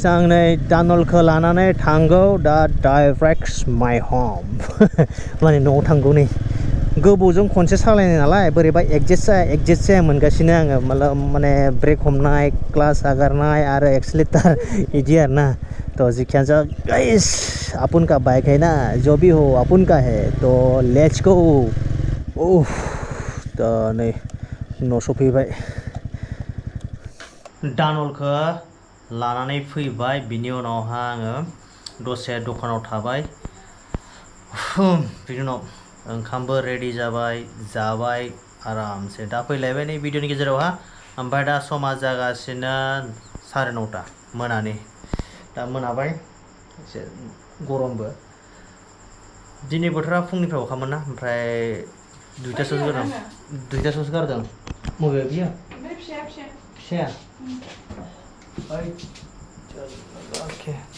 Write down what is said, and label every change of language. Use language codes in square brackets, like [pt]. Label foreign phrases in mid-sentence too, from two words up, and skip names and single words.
[brx] आं नै दानलखौ लानानै थांगौ दा [en] direct my home [brx] माने न'आव थांगौ नै गोबावजों खनसे सालायनाय नालाय बोरैबा एडजास्ट जाया मोनगासिनो आङो माने ब्रेक हमनाय क्लास आगारनाय आरो एक्सेलेरेटर इदि आरोना तो जिखियानो जा [hi] गाइस अपन का बाइक है ना जो भी हो अपन का है तो [en] let's go [brx] ओह तो नै न' सफैबाय दानलखौ लानानै फैबाय बिनि उनावहा आङो दसे दखानाव थाबाय बिनि उनाव ओंखामबो रेडि जाबाय जाबाय आरामसे दा फैलायबाय नै भिडिअनि गेजेरावहा ओमफ्राय दा समा जागासिनो 9:30 मोनानि दा मोनाबाय एसे गरमबो दिनै बोथोरा फुंनिफ्राय अखामोन ना ओमफ्राय 2टासोआवसो गारदों मबे बियो फिसाया ओके